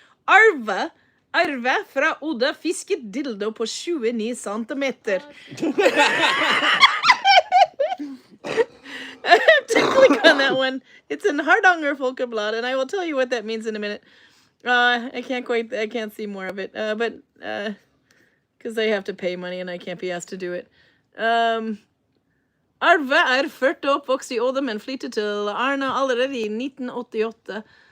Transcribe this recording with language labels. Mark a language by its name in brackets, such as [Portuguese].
[Norwegian] Arve fra Odda fisket dildo på 29 centimeter. [English] I have to click on that one. It's in Hardanger Folkeblad, and I will tell you what that means in a minute. I can't see more of it, but because I have to pay money and I can't be asked to do it. [Norwegian] Arve 40 oppvokst I Odda, men flyttet til Arna allerede I 1988.